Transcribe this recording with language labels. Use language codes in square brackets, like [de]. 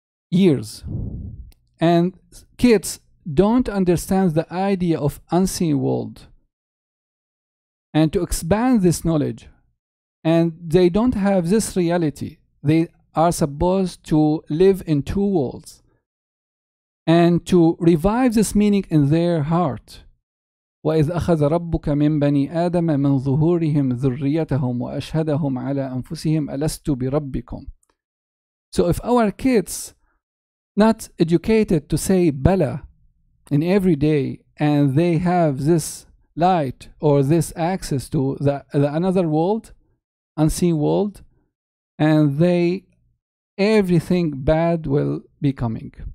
[en] years, and kids don't understand the idea of unseen world, and to expand this knowledge, and they don't have this reality, they are supposed to live in two worlds, and to revive this meaning in their heart. [ar] وإذ أخذ ربك من بني آدم من ظهورهم ذريتهم وأشهدهم على أنفسهم ألست بربكم. [en] So if our kids not educated to say Bala in every day, and they have this light or this access to the another world, unseen world, and everything bad will be coming.